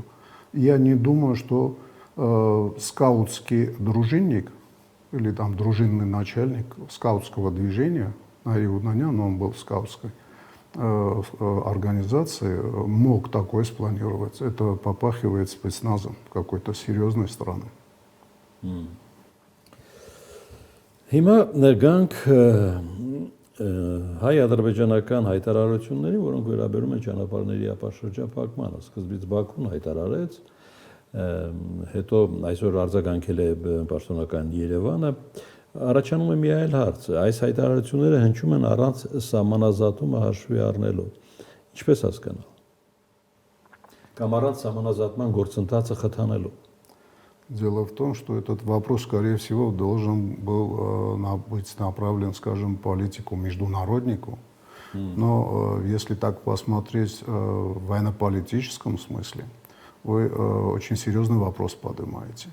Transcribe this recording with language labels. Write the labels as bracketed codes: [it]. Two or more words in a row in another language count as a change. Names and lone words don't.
[ru] Я не думаю, что скаутский дружинник или там дружинный начальник скаутского движения, Нарик Гунанян, он был в скаутской организации, мог такое спланировать. Это попахивает спецназом какой-то серьезной страны. [hy] Հիմա գանք հայ-ադրբեջանական հայտարարությունների, որոնք վերաբերում են ճանապարհների ապաշրջափակմանը, սկզբից Բաքուն հայտարարեց, հետո այսօր արձագանքել է պաշտոնական Երևանը, առաջանում է մի այլ հարց, այս հայտարարությունները հնչում են առանց սահմանազատումը հաշվի առնելու, ինչպես հասկանալ, կամ առանց սահմանազատման գործընթացը խթանելու։ [ru] Дело в том, что этот вопрос, скорее всего, должен был быть направлен, скажем, политику международнику. Но если так посмотреть в военно-политическом смысле, вы очень серьезный вопрос поднимаете.